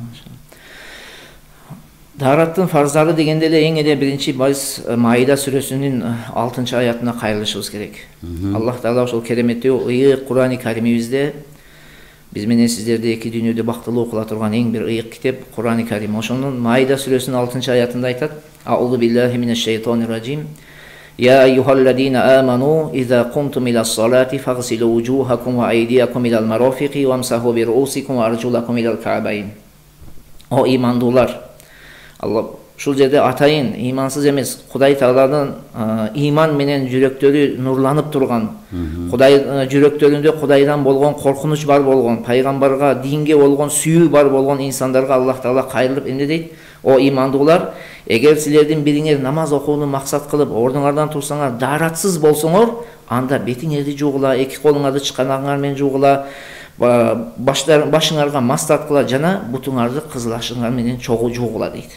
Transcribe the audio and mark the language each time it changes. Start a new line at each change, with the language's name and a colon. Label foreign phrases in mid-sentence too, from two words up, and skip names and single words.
Kyrgyz: Дараттын фарздары дегенде эле эң эле биринчи биз Маида сүрөсүнүн 6-аятына кайрылышыбыз керек. Аллах Таала ошол кереметтүү ыйык Кур'ани Каримибизде биз менен сиздерди эки дүйнөдө бактылуу кыла турган эң бир ыйык китеп Кур'ани Карим. Ошонун Маида сүрөсүнүн 6-аятында айтат:
Arabic: أعوذ بالله من الشيطان الرجيم. يا أيها الذين آمنوا إذا قمتم إلى الصلاة فاغسلوا وجوهكم وأيديكم إلى المرافق وامسحوا برؤوسكم وأرجلكم إلى الكعبين.
Kyrgyz: O imandуулар, ушул жерде атайын имансыз эмес, Кудай Тааладын иман менен жүрөктөрү нурланып турган, Кудай жүрөктөрүндө Кудайдан болгон коркунуч бар болгон, пайгамбарга, динге болгон сүйүү бар болгон инсандарга Аллах Таала кайрылып эмне дейт? О имандуулар, эгер силердин бириңер намаз окууну максат кылып, ордуңардан турсаңар, даратсыз болсоңор, анда бетиңерди жуугула, эки колуңарды чыканагыңар менен жуугула, башыңарга мас тарткыла жана бутуңарды кызыл ашыңар менен жуугула дейт.